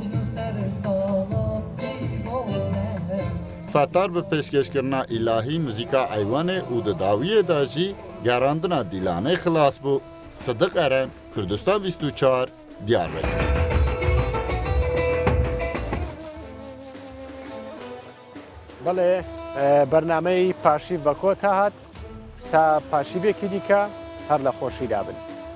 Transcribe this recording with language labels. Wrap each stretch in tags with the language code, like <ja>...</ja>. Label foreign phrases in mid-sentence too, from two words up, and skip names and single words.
<ku>Fetar bi pêşkêşkirina îlahî muzîka eywanê û di dawiyê de jî gerandina dîlanê xilas bû. Sidik Eren, Kurdistan 24, Diyarbekir.</ku> <ckb>بەڵێ بەرنامەی پاشیف بە کۆتا هات تا پاشیبێکی دیکە هەر لە خۆشی دابن.</ckb>